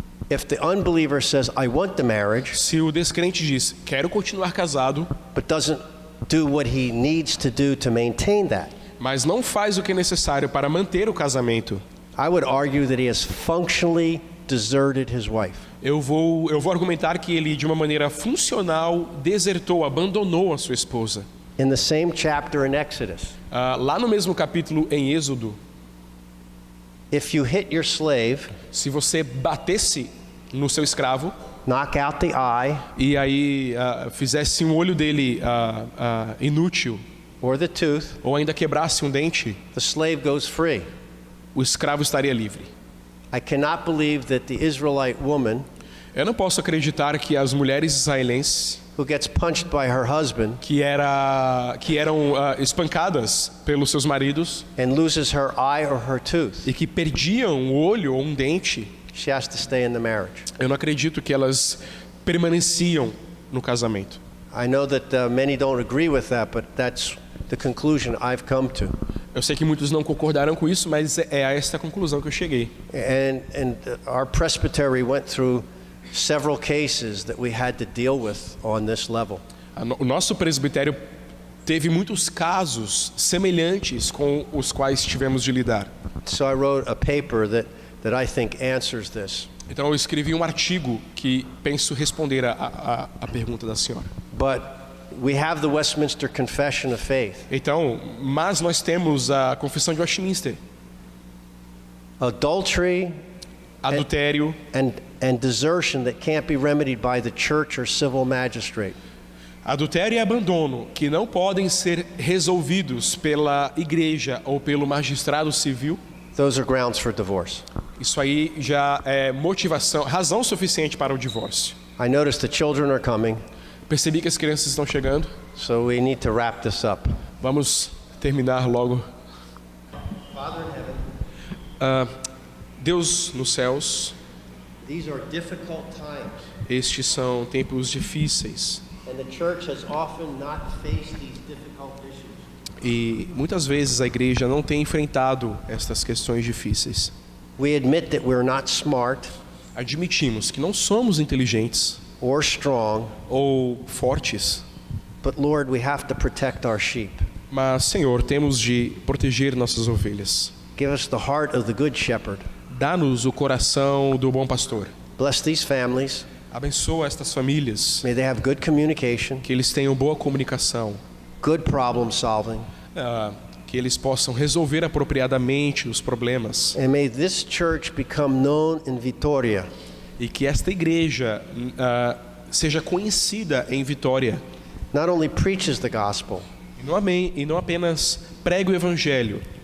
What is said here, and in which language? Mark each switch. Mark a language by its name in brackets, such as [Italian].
[English] If the unbeliever says, I want the marriage, [Portuguese] Se o descrente diz, quero continuar casado, [English] but doesn't do what he needs to do to maintain that, [Portuguese] mas não faz o que é necessário para manter o casamento, [English] I would argue that he has functionally deserted his wife. [Portuguese] eu vou argumentar que ele, de uma maneira funcional, desertou, abandonou a sua esposa. [English] In the same chapter in Exodus, [Portuguese] Lá no mesmo capítulo em Êxodo, [English] if you hit your slave, [Portuguese] se você batesse no seu escravo [English] knock out the eye [Portuguese] e aí fizesse um olho dele inútil, [English] or the tooth, [Portuguese] ou ainda quebrasse um dente, [English] the slave goes free. [Portuguese] o escravo estaria livre. [English] I cannot believe that the Israelite woman [Portuguese] Eu não posso acreditar que as mulheres israelenses [English] who gets punched by her husband [Portuguese] que eram espancadas pelos seus maridos [English] and loses her eye or her tooth, [Portuguese] e que perdiam um olho ou um dente, [English] she has to stay in the marriage. [Portuguese] eu não acredito que elas permaneciam no casamento. [English] I know that many don't agree with that, but that's the conclusion I've come to. [Portuguese] Eu sei que muitos não concordaram com isso, mas é a esta conclusão que eu cheguei. [English] And our presbytery went through several cases that we had to deal with on this level. [Portuguese] O nosso presbitério teve muitos casos semelhantes com os quais tivemos de lidar. [English] So I wrote a paper that I think answers this. [Portuguese] Então eu escrevi um artigo que penso responder a pergunta da senhora. [English] But we have the Westminster Confession of Faith. [Portuguese] Então, mas nós temos a Confissão de Westminster. [English] Adultery [Portuguese] Adultério [English] and desertion that can't be remedied by the church or civil magistrate. [Portuguese] Adultério e abandono que não podem ser resolvidos pela igreja ou pelo magistrado civil. [English] Those are grounds for divorce. [Portuguese] Isso aí já é razão suficiente para o divórcio. [English] I notice the children are coming, [Portuguese] Percebi que as crianças estão chegando. [English] so we need to wrap this up. [Portuguese] Vamos terminar logo. Deus nos céus, [English] These are difficult times, [Portuguese] estes são tempos difíceis. [English] and the church has often not faced these difficult issues. [Portuguese] E muitas vezes a igreja não tem enfrentado estas questões difíceis. [English] We admit that we're not smart [Portuguese] Admitimos que não somos inteligentes [English] or strong, [Portuguese] ou fortes, [English] but Lord, we have to protect our sheep. [Portuguese] mas, Senhor, temos de proteger nossas ovelhas. [English] Give us the heart of the good shepherd. [Portuguese] Dá-nos o coração do bom pastor. [English] Bless these families. [Portuguese] Abençoa estas famílias, [English] May they have good communication, [Portuguese] que eles tenham boa comunicação, [English] good problem solving, [Portuguese] que eles possam resolver apropriadamente os problemas [English] and may this church become known in Vitoria [Portuguese] e que esta igreja seja conhecida em Vitória. [English] not only preaches the gospel, [Portuguese] E não apenas pregue o evangelho,